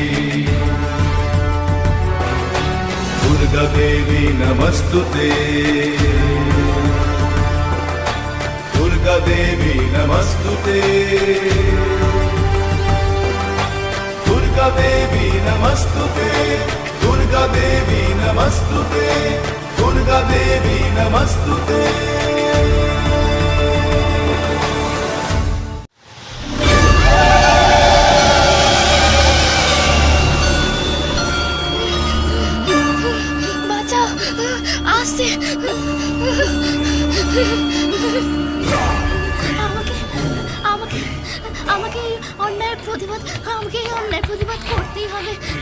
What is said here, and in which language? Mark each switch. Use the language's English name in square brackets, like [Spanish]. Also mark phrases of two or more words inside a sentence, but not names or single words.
[Sanskrit] दुर्गा देवी नमस्तुते, दुर्गा देवी नमस्तुते, दुर्गा देवी नमस्तुते, दुर्गा देवी नमस्तुते, दुर्गा देवी नमस्तुते। [Bangla] বাঁচাও, আসছে। আমাকে আমাকে আমাকে এই অন্যায়ের প্রতিবাদ করতেই হবে।